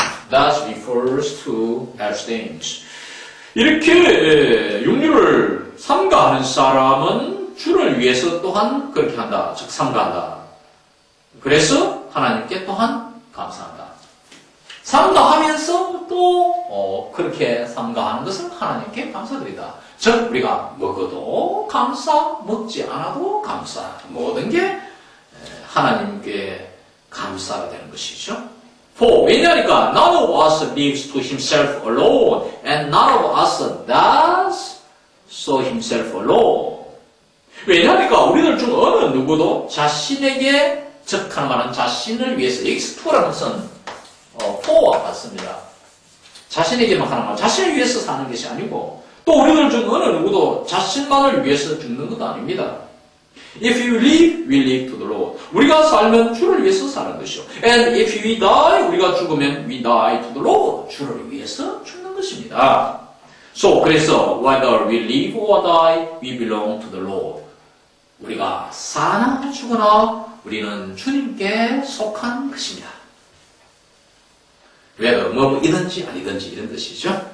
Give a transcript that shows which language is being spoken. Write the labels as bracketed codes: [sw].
[en] does refers to abstains. [ko] 이렇게 육류를 삼가하는 사람은 주를 위해서 또한 그렇게 한다. 즉 삼가한다. 그래서 하나님께 또한 감사한다. 삼가하면서 또 그렇게 삼가하는 것을 하나님께 감사드리다. 즉 우리가 먹어도 감사, 먹지 않아도 감사. 모든 게 하나님께 감사가 되는 것이죠. 왜냐니까 [en] none of us lives to himself alone and none of us does so himself alone. [ko] 왜냐니까 우리들 중 어느 누구도 자신에게 즉 하는 말은 자신을 위해서 여기서 to라는 것은 for와 같습니다. 자신에게만 하는 말, 자신을 위해서 사는 것이 아니고 또 우리들 중 어느 누구도 자신만을 위해서 죽는 것도 아닙니다. [en] If you live, we live to the Lord. [ko] 우리가 살면 주를 위해서 사는 것이요. [en] And if we die, [ko] 우리가 죽으면 [en] we die to the Lord. [ko] 주를 위해서 죽는 것입니다. 그래서 [en] whether we live or die, we belong to the Lord. [ko] 우리가 사나 죽으나 우리는 주님께 속한 것입니다. whether 뭐이든지 아니든지 이런 뜻이죠.